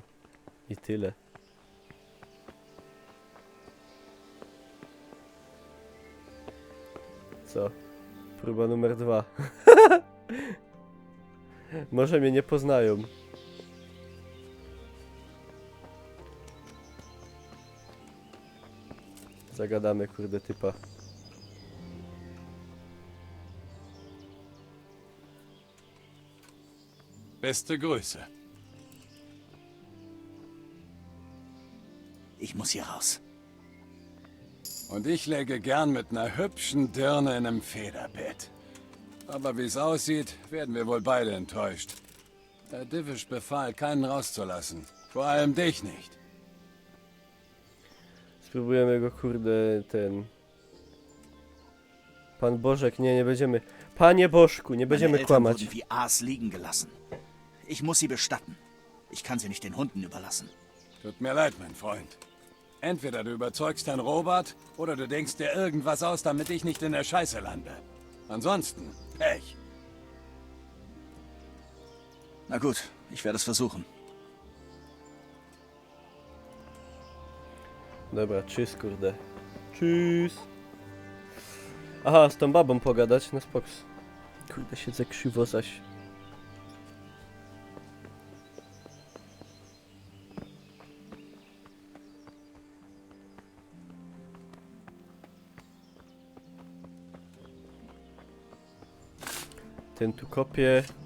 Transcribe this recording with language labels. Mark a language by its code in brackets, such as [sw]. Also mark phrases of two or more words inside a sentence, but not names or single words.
[pl] I tyle. Co? Próba numer 2. Może mnie nie poznają. Zagadamy, kurde, typa. [de] Beste Grüße. Ich muss hier raus. Und ich läge gern mit einer hübschen Dirne in einem Federbett. Aber wie es aussieht, werden wir wohl beide enttäuscht. Herr Divish befahl, keinen rauszulassen. Vor allem dich nicht. [pl] Spróbujemy go, kurde, ten... Pan Bożek, nie będziemy... Panie Bożku, nie będziemy [de] Meine Eltern [pl] kłamać. [de] wurden wie Aas liegen gelassen. Ich muss sie bestatten. Ich kann sie nicht den Hunden überlassen. Tut mir leid, mein Freund. Entweder du überzeugst Herrn Robert, oder du denkst dir irgendwas aus, damit ich nicht in der Scheiße lande. Ansonsten, Pech. Na gut, ich werde es versuchen. [pl] Dobra, tschüss, kurde. [de] Tschüss. [pl] Aha, z tą babą pogadać, no spoko. Kurde, siedzę krzywo zaś. Ten tu kopie.